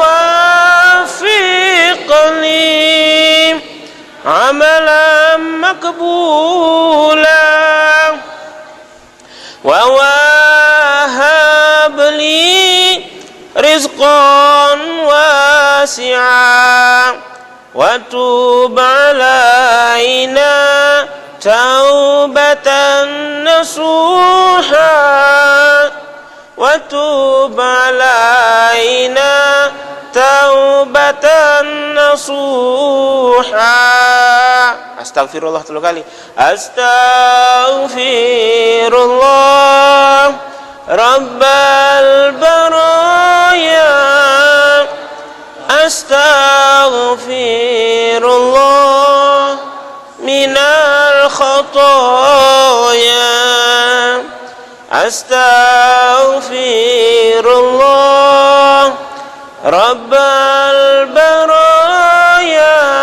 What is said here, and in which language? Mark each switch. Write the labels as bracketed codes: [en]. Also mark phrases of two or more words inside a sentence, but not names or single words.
[ar] وفقني عملا مقبولا وهب لي رزقا واسعا وتب علينا توبة نصوحا وتب علينا توبة نصوحا. [id] Astagfirullah 3 kali. [ar] أستغفر الله رب البرايا. أستغفر الله من الخطايا. أستغفر الله رب البرايا.